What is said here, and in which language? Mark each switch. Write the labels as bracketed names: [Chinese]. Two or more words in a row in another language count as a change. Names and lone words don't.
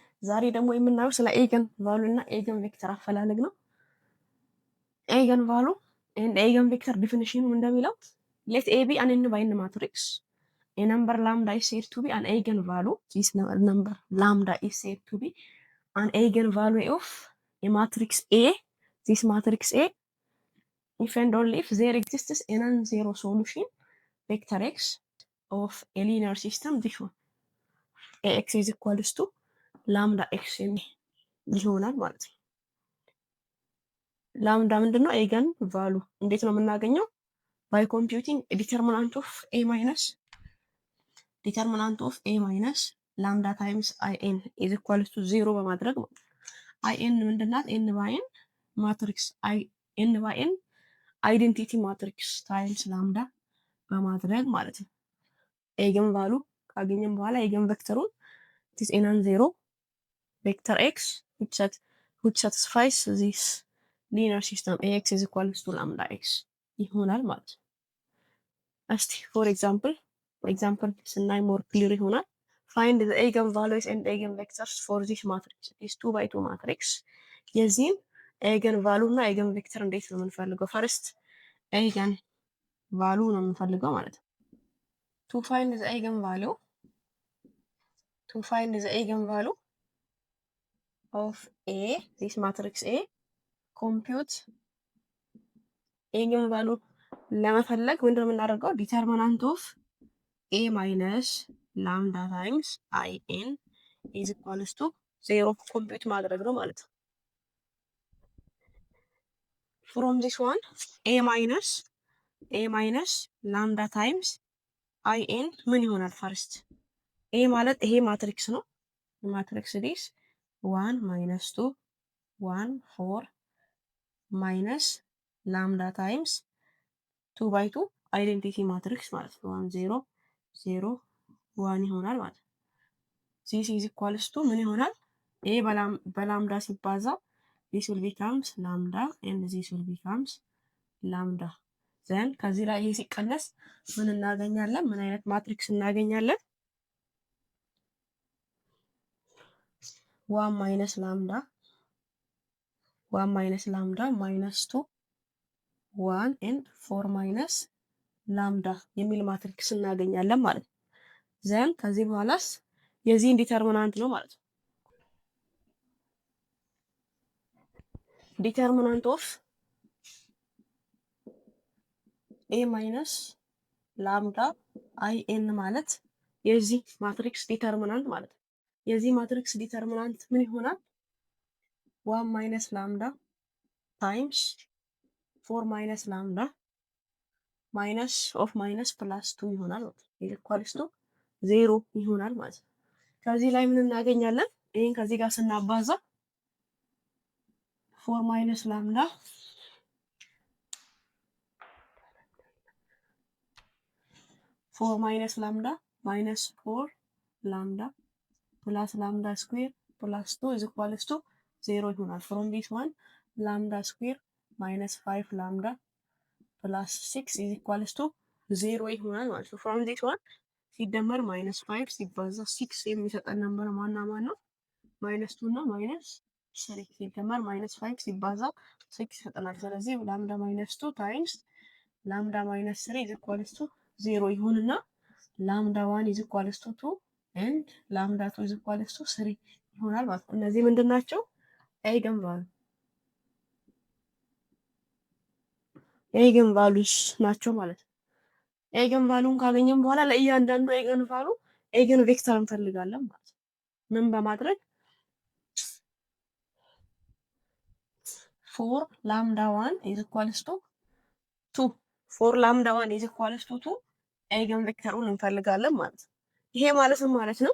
[Amharic] ዛሬ ደግሞ የምናየው ስለ [English] eigen value [Amharic] እና [English] eigen vector [Amharic] አፈላለግ ነው። [English] eigen value and eigen vector [Amharic] ዲፊኒሽኑ እንደሚለው [English] let A be an infinite matrix. A number lambda is said to be an eigenvalue. This number lambda is said to be an eigenvalue of a matrix A. This matrix A, if and only if there exists a non-zero solution vector x of a linear system, this one Ax is equals to lambda x [Amharic] ይሆናል ማለት ነው። ላምዳ ምንድነው? [English] eigen value [Amharic] እንዴት ነው የምናገኘው? [English] by computing determinant of a minus lambda times in is equals to 0 [Amharic] በማድረግ ነው። [English] in ምንድናት? n by n [Amharic] ማትሪክስ [English] n by n identity matrix times lambda [Amharic] በማድረግ ማለት ነው። [English] eigen value [Amharic] ካገኘን [English] በኋላ eigen vector it is a non-zero vector x which satisfies this linear system ax is equals to lambda x [Amharic] ይሆናል ማለት ነው። እስቲ [English] for example ስናይ more clear ይሆናል። find the eigenvalues and eigenvectors for this matrix is 2 by 2 matrix። [Amharic] የዚህም ኤገን ቫሉ እና ኤገን ቬክተር እንዴት ነው የምንፈልገው? [English] first eigen value [Amharic] ነው የምንፈልገው ማለት ነው። [English] to find the eigenvalue of A, this matrix A, compute eigenvalue [Amharic] ለመፈለግ ምንድነው የምናደርገው? [English] determinant of A minus lambda times in is equals to 0 [Amharic] ኮምፒውት ማድረግ ነው ማለት ነው። [English] from this one A minus lambda times in [Amharic] ምን ይሆናል? [English] first A [Amharic] ማለት ይሄ ማትሪክስ ነው። [English] matrix this 1 minus 2 1 4 minus lambda times 2 by 2 identity matrix [Amharic] ማለት ነው። [English] 1 0 0 1 [Amharic] ይሆናል ማለት ነው። [English] this is equals to [Amharic] ምን ይሆናል? [English] A [Amharic] በላምዳ ሲባዛ [English] this will becomes lambda and this will becomes lambda then [Amharic] ከዚህ ላይ ይሄ ሲቀነስ ምን እናገኛለን? ምን አይነት ማትሪክስ እናገኛለን? [English] 1 minus lambda minus 2 1 and 4 minus lambda [Amharic] የሚል ማትሪክስ እናገኛለን ማለት ነው። ዘን ከዚህ በኋላስ የዚህን ዲተርሚናንት ነው ማለት ነው። [English] determinant of [Amharic] A [English] minus lambda in [Amharic] ማለት የዚህ ማትሪክስ ዲተርሚናንት ማለት ነው። የዚህ ማትሪክስ ዲተርሚናንት ምን ይሆናል? [English] 1 minus lambda times 4 minus lambda minus of minus plus 2 [Amharic] ይሆናል ማለት ነው። [English] equals to [Amharic] 0 ይሆናል ማለት ነው። ከዚህ ላይ ምን እናገኛለን? ይሄን ከዚህ ጋር ስናባዛ [English] 4 minus lambda minus 4 lambda plus lambda square plus 2 is equals to 0 [Amharic] ይሆናል። [English] from this one lambda square minus 5 lambda plus 6 is equals to 0 [Amharic] ይሆናል ማለት ነው። [English] from this one [Amharic] ሲደመር minus 5 ሲባዛ 6 የሚሰጠን ነበር ማን ነው? [English] minus 2 [Amharic] እና minus 3 ሲደመር [English] minus 5 [Amharic] ሲባዛ 6 ይሰጠናል። ስለዚህ [English] lambda minus 2 times lambda minus 3 is equals to 0 [Amharic] ይሆንና [English] lambda 1 is equals to 2 and lambda 2 is equals to 3 [Amharic] ይሆናል ማለት ነው። እነዚህ ምንድን ናቸው? [English] eigen values [Amharic] ናቸው ማለት ነው። [English] eigen value [Amharic] ካገኘን በኋላ ለእያንዳንዱ [English] eigen value eigen vector [Amharic] እንፈልጋለን ማለት ነው። ምን በማድረግ [English] 4 lambda 1 is equals to 2 4 lambda 1 is equals to 2 eigen vector [Amharic] እንፈልጋለን ማለት ነው። ይሄ ማለት ምን ማለት ነው?